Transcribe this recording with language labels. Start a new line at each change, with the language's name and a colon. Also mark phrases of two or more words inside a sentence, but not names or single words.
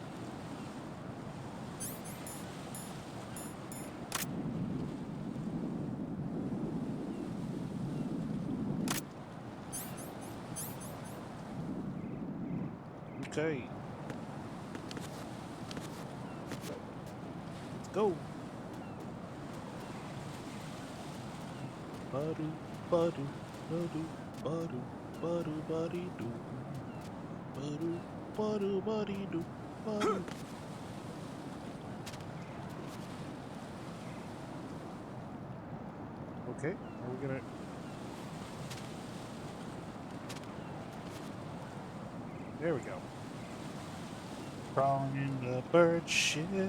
English: Okay. Let's go. Badu, badu, badu, badu, badu, buddy do. Badu, badu, buddy do. Badu. Okay, are we gonna... There we go. Crawling in the bird shit.